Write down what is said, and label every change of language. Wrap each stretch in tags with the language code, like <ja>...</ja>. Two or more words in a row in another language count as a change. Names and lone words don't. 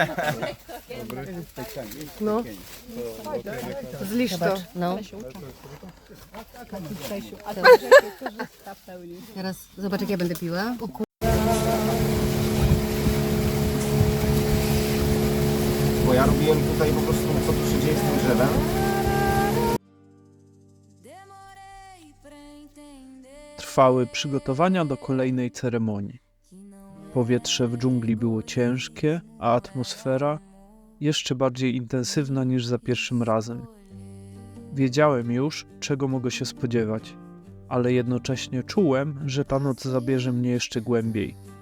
<pl>No. Z liszto. No. Teraz zobacz jak ja będę piła. Bo ja robiłem tutaj po prostu, co tu się dzieje z tym drzewem.</pl> <pt>Demorei pra entender</pt> <pl>Trwały przygotowania do kolejnej ceremonii. Powietrze w dżungli było ciężkie, a atmosfera jeszcze bardziej intensywna niż za pierwszym razem. Wiedziałem już, czego mogę się spodziewać, ale jednocześnie czułem, że ta noc zabierze mnie jeszcze głębiej.</pl>